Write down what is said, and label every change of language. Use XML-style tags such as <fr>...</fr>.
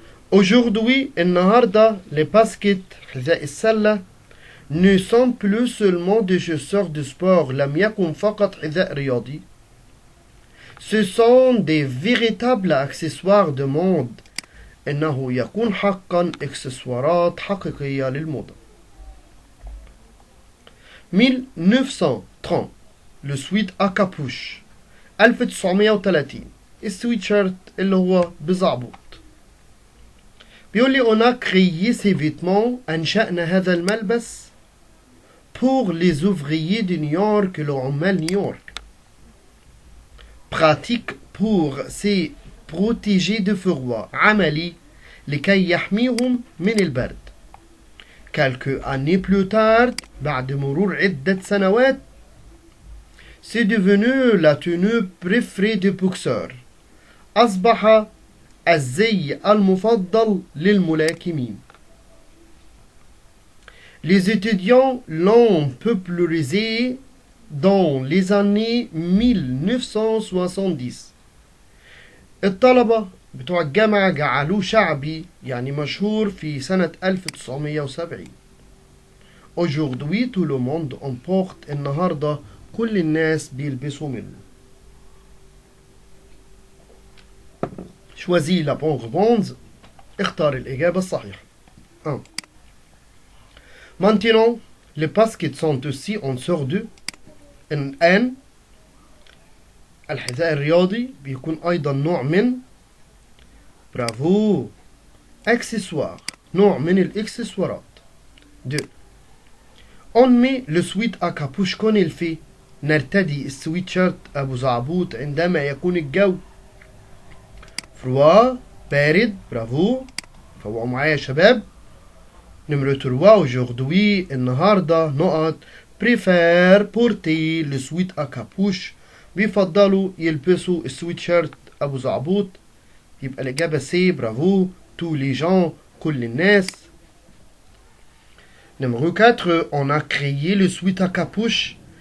<fr>Aujourd'hui</fr> <ar>النهاردة</ar> <fr>les baskets</fr> <ar>حذاء السلة</ar> <fr>ne sont plus seulement des chaussures de sport.</fr> <ar>لم يكن فقط حذاء رياضي.</ar> <fr>Ce sont des véritables accessoires de mode.</fr> <ar>إنه يكون حقا إكسسوارات حقيقية للموضة.</ar> <fr>1930 le sweat à capuche.</fr> <ar>1930 السويتشيرت اللي هو بزعبوط. بيقول لي</ar> <fr>on a créé ces vêtements.</fr> <ar>أنشأنا هذا الملبس</ar> <fr>pour les ouvriers de New York</fr> <ar>لعمال نيويورك.</ar> <fr>pratique pour se protéger de froid.</fr> <ar>عملي لكي يحميهم من البرد.</ar> <fr>quelques années plus tard</fr> <ar>بعد مرور عدة سنوات</ar> <fr>c'est devenu la tenue préférée des boxeurs.</fr> <ar>أصبح الزي المفضل للملاكمين.</ar> <fr>Les étudiants l'ont popularisé dans les années 1970.</fr> <ar>الطلبة بتوع الجامعة جعلوه شعبي يعني مشهور في سنة 1970.</ar> <fr>Aujourd'hui tout le monde en porte.</fr> <ar>النهاردة كل الناس بيلبسوا منه.</ar> <fr>Choisis la bonne réponse.</fr> <ar>اختار الإجابة الصحيحة. 1.</ar> <fr>Maintenant, les baskets sont aussi en sorte de.</fr> <ar>الآن الحذاء الرياضي بيكون أيضا نوع من. برافو. accessoire نوع من الإكسسوارات. 2.</ar> <fr>On met le sweat à capuche quand il fait.</fr> <ar>نرتدي السويت شيرت أبو زعبوط عندما يكون الجو froid بارد. برافو. فوقوا معايا يا شباب. نمرة 3 aujourd'hui النهاردة نقط</ar> <fr>préfère porter le sweat à capuche</fr> <ar>بيفضلوا يلبسوا السويت شيرت أبو زعبوط. يبقى الإجابة سي. برافو.</ar> <fr>tous les gens</fr> <ar>كل الناس.</ar> <fr>Numéro 4 on a créé le sweat à capuche.</fr>